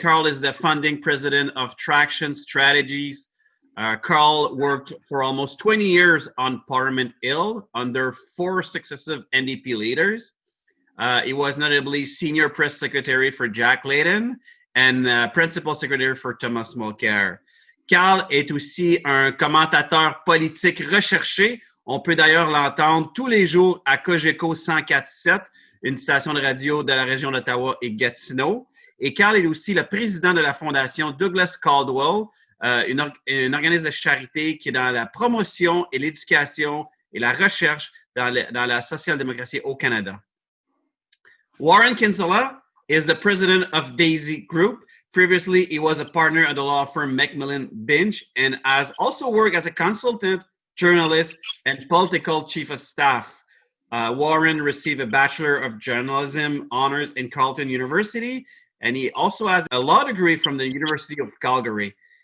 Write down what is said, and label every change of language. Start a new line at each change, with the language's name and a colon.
English: Karl is the founding president of Traction Strategies. Karl worked for almost 20 years on Parliament Hill under 4 successive NDP leaders. He was notably senior press secretary for Jack Layton and principal secretary for Thomas Mulcair.
French: Karl est aussi un commentateur politique recherché. On peut d'ailleurs l'entendre tous les jours à Cogeco 104.7, une station de radio de la région d'Ottawa et Gatineau. Et Karl est aussi le président de la fondation Douglas Caldwell, une organisme de charité qui est dans la promotion et l'éducation et la recherche dans la social-démocratie au Canada.
English: Warren Kinsella is the president of Daisy Group. Previously, he was a partner at the law firm Macmillan Binch and has also worked as a consultant, journalist, and political chief of staff. Warren received a Bachelor of Journalism honors in Carleton University, and he also has a law degree from the University of Calgary.